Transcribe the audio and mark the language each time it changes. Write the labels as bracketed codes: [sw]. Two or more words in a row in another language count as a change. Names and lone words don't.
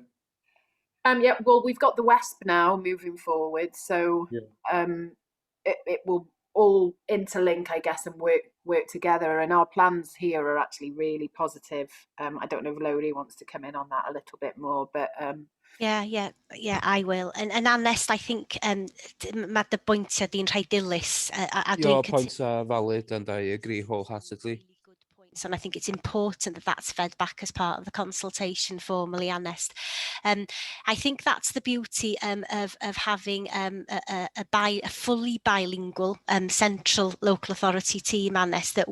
[en] Yeah, well, we've got the WESP now moving forward, so it will all interlink, I guess, and work together. And our plans here are actually really positive. I don't know if Lowry wants to come in on that a little bit more, but Yeah, I will. And Anest, I think [cy] mae dy bwyntiau di'n rhai dilys. [en] Your points are valid and I agree wholeheartedly. And I think it's important that that's fed back as part of the consultation formally, Anest. I think that's the beauty of having a fully bilingual central local authority team, Anest, that